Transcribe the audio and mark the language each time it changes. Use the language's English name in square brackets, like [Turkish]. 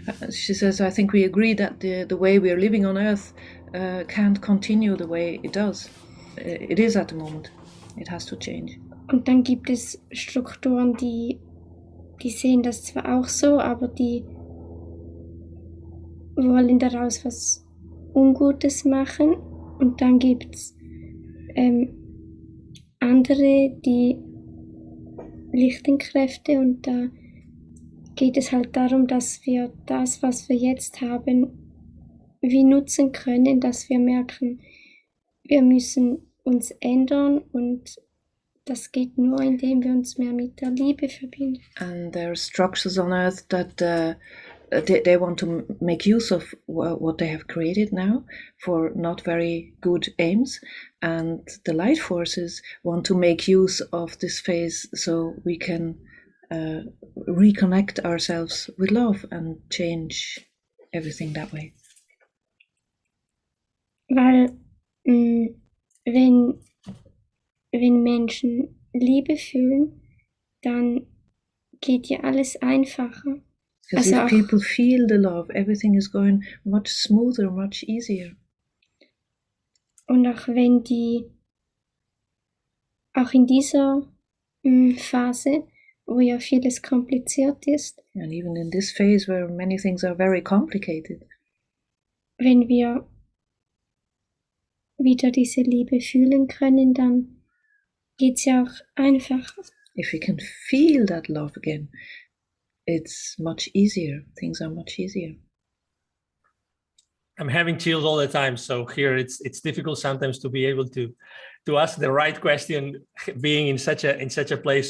[English] She says, I think we agree that the way we are living on Earth can't continue the way it does. It is at the moment. It has to change. [German] Und dann gibt es Strukturen, die sehen das zwar auch so, aber die wollen daraus was Ungutes machen. Und dann gibt es andere, die Lichtenkräfte, und da geht es halt darum, dass wir das, was wir jetzt haben, wie nutzen können, dass wir merken, wir müssen uns ändern, und das geht nur, indem wir uns mehr mit der Liebe verbinden. [English] And there are structures on Earth that they want to make use of what they have created now for not very good aims, and the light forces want to make use of this phase so we can reconnect ourselves with love and change everything that way. [German] Weil wenn Menschen Liebe fühlen, dann geht ja alles einfacher. [English] Because if people feel the love, everything is going much smoother, much easier. [German] Und auch wenn auch in dieser Phase, wo ja vieles kompliziert ist, [English] and even in this phase where many things are very complicated, [German] wenn wir wieder diese Liebe fühlen können, dann geht's ja auch einfacher. [English] If we can feel that love again, it's much easier. Things are much easier. I'm having chills all the time. So here it's difficult sometimes to be able to ask the right question, being in such a place.